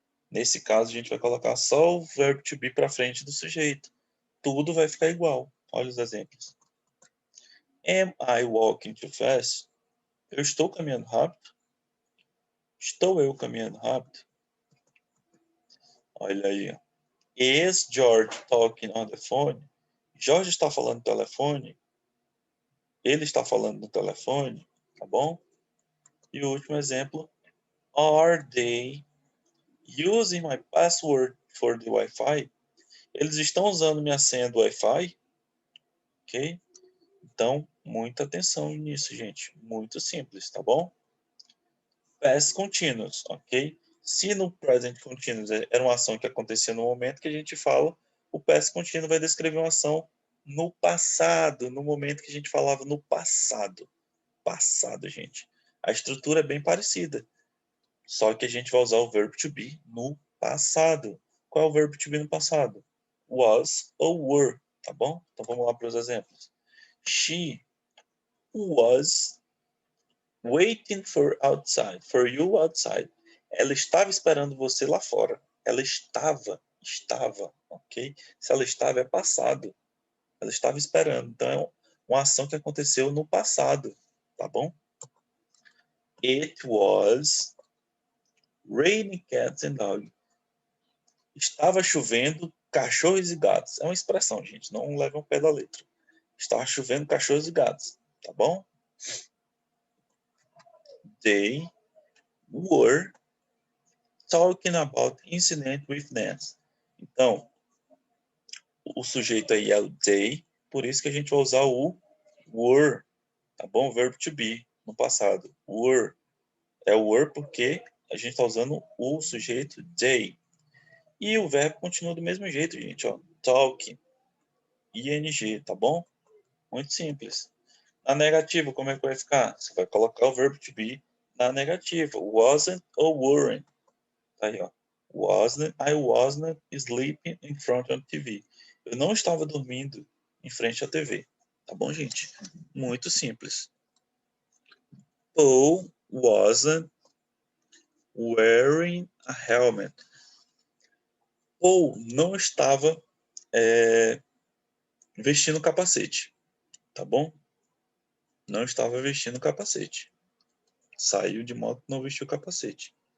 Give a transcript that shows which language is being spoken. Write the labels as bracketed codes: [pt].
[pt] Nesse caso, a gente vai colocar só o verbo to be para frente do sujeito. Tudo vai ficar igual. Olha os exemplos. [en] Am I walking too fast? [pt] Eu estou caminhando rápido? Estou eu caminhando rápido? Olha aí, ó. [en] Is George talking on the phone? [pt] George está falando no telefone? Ele está falando no telefone, tá bom? E o último exemplo. [en] Are they using my password for the Wi-Fi? [pt] Eles estão usando minha senha do Wi-Fi? Ok? Então, muita atenção nisso, gente. Muito simples, tá bom? Past continuous, ok? Se no present continuous era uma ação que acontecia no momento que a gente fala, o past continuous vai descrever uma ação no passado, no momento que a gente falava no passado. Passado, gente. A estrutura é bem parecida, só que a gente vai usar o verbo to be no passado. Qual é o verbo to be no passado? Was ou were, tá bom? Então vamos lá para os exemplos. [en] She was waiting for you outside. [pt] Ela estava esperando você lá fora. Ela estava, ok? Se ela estava é passado. Ela estava esperando. Então é uma ação que aconteceu no passado, tá bom? [en] It was raining cats and dogs. [pt] Estava chovendo cachorros e gatos. É uma expressão, gente. Não leve ao pé da letra. Estava chovendo cachorros e gatos, tá bom? [en] They were talking about incident with Nancy. [pt] Então, o sujeito aí é o they, por isso que a gente vai usar o were, tá bom? O verbo to be, no passado. Were. É o were porque a gente está usando o sujeito they. E o verbo continua do mesmo jeito, gente, ó. Talking. ing, tá bom? Muito simples. Na negativa, como é que vai ficar? Você vai colocar o verbo to be na negativa. Wasn't ou weren't. Tá aí, ó. [en] I wasn't sleeping in front of TV. [pt] Eu não estava dormindo em frente à TV. Tá bom, gente? Muito simples. [en] Paul wasn't wearing a helmet. [pt] Paul não estava vestindo capacete. Tá bom? Não estava vestindo capacete. Saiu de moto e não vestiu capacete.